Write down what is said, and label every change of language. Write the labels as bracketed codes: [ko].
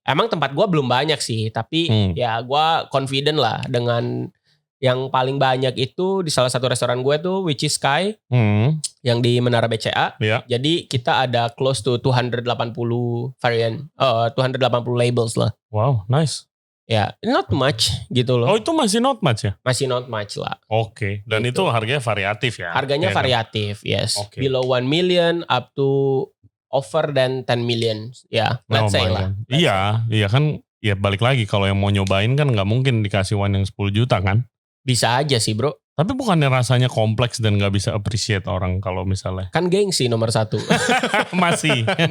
[id] Emang tempat gua belum banyak sih, tapi ya gua confident lah dengan yang paling banyak itu di salah satu restoran gue tuh, [en] which is [id] Sky, yang di Menara BCA. Jadi kita ada [en] close to [id] 280 variant, 280 labels lah. [en] Wow, nice. [id] Ya, [en] not much [id] gitu loh. Oh, itu masih [en] not much [id] ya? Masih [en] not much [id] lah. Oke, dan gitu. Itu harganya variatif ya? Harganya variatif, [en] yes. Below 1 million up to over than 10 million. [id] Ya, [en] let's say [id] lah. Iya kan, ya balik lagi kalau yang mau nyobain kan nggak mungkin dikasih wine yang 10 juta kan? Bisa aja sih bro. Tapi bukannya rasanya kompleks dan nggak bisa appreciate orang kalau misalnya? Kan gengsi nomor 1. Masih.